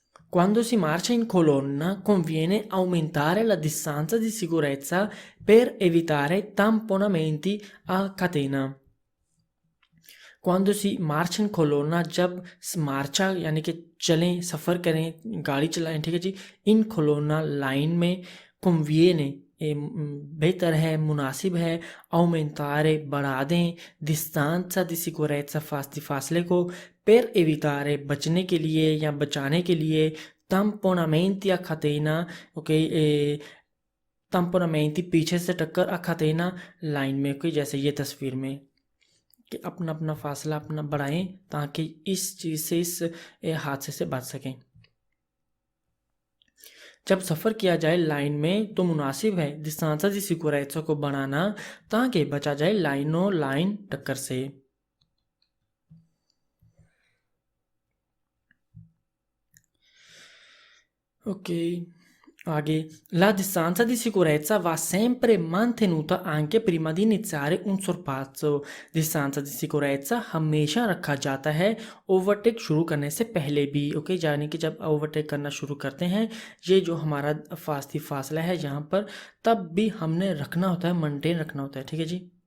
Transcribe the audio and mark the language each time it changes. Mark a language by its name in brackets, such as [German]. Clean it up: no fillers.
[Italian] Quando si marcia in colonna conviene aumentare la distanza di sicurezza per evitare tamponamenti a catena। क्वांडो सी मार्च इन कोलोना, [Hindi] जब मार्चा यानी कि चलें, सफ़र करें, गाड़ी चलाएं, ठीक है जी, इन कोलोना लाइन में, कन्विएने बेहतर है, मुनासिब है, aumentare बढ़ा दें, [Italian] distanza di sicurezza [Hindi] फासले को, [Italian] per evitare [Hindi] बचने के लिए या बचाने के लिए, [Italian] tamponamenti a catena, [Hindi] okay, tamponamenti पीछे से टक्कर, a catena लाइन में, ओके, जैसे ये तस्वीर में कि अपना अपना फासला अपना बढ़ाएं ताकि इस चीज़ से, इस हादसे से बच सकें। जब सफ़र किया जाए लाइन में तो मुनासिब है [Italian] distanza di sicurezza [Hindi] को बढ़ाना ताकि बचा जाए लाइन टक्कर से। ओके, आगे, [Italian] la distanza di sicurezza va sempre mantenuta anche prima di iniziare un sorpasso। distanza di sicurezza [Hindi] हमेशा रखा जाता है ओवरटेक शुरू करने से पहले भी, ओके, यानी कि जब ओवरटेक करना शुरू करते हैं, ये जो हमारा फासला है यहाँ पर, तब भी हमने रखना होता है, मेंटेन रखना होता है, ठीक है जी।